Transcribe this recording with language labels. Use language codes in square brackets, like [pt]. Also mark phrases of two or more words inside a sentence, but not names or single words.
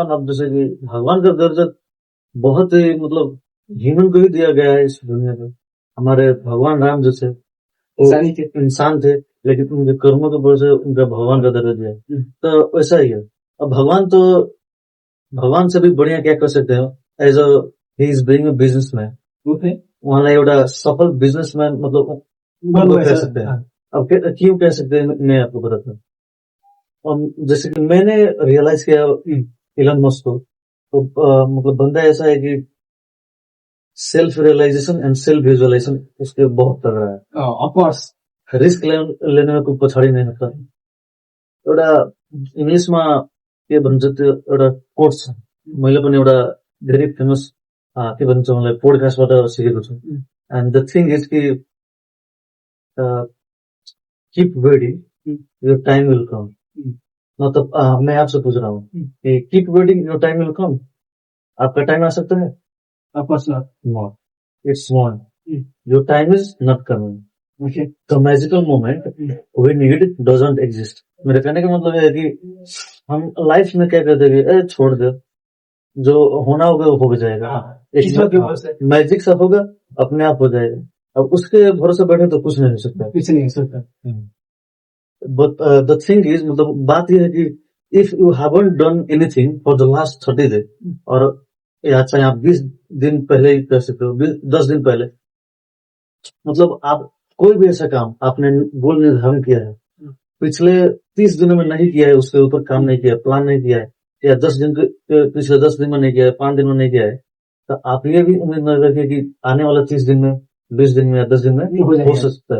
[hi] अब जैसे कि भगवान का दर्जा बहुत ही मतलब ह्यूमन को ही दिया गया है इस दुनिया में। हमारे भगवान राम जैसे इंसान थे, लेकिन उनके कर्मों के वजह से उनका भगवान का दर्जा दिया। तो वैसा ही है। अब भगवान से भी बढ़िया क्या कर सकते हो, [en] as a he is being a businessman, [ne] उहाँलाई एउटा सफल [hi] बिजनेसमैन मतलब कह सकते हैं। अब क्यों कह सकते हैं, मैं आपको बताता हूँ। जैसे कि मैंने रियलाइज किया इलन मस्क को, तो मतलब बंदा ऐसा है कि [en] self realization and self visualization [hi] उसके बहुत तगड़ा है। ऑफकोर्स रिस्क लेने में [ne] कोही पछाडि [hi] नहीं होता। [ne] एउटा इङ्ग्लिसमा के भन्छ त्यो एउटा कोट छ, मैले पनि एउटा धेरै फेमस के भन्छ मलाई पोडकास्टबाट सिकेको छु। [en] and the thing is कि keep waiting your time will come. [hi] मतलब मैं आपसे पूछ रहा हूँ कि [en] keep waiting your time will come, [hi] आपका टाइम आ सकता है? [en] No, it's wrong. Your time is not coming. Okay. The magical moment we need doesn't exist. [hi] मेरे कहने का मतलब ये है कि हम लाइफ में क्या कहते हैं, छोड़ दे, जो होना होगा वो हो जाएगा। किस्मत के भरोसे मैजिक सा होगा, अपने आप हो जाएगा। अब उसके भरोसे बैठे तो कुछ नहीं हो सकता। कुछ नहीं हो सकता। [en] but the thing is, [hi] मतलब बात यह है कि [en] if you haven't done anything for the last 30 days, [hi] और या चाहे आप 20 दिन पहले ही कर सकते हो, 10 दिन पहले, मतलब आप कोई भी ऐसा काम आपने गोल निर्धारण किया है, पिछले 30 दिनों में नहीं किया है, उसके ऊपर काम नहीं किया, प्लान नहीं किया है, या 10 दिन पिछले 10 दिन में नहीं किया है, 5 दिन में नहीं किया है, तो आप ये भी उम्मीद न रखें कि आने वाला 30 दिन में, 20 दिन में या 10 दिन में हो सकता है।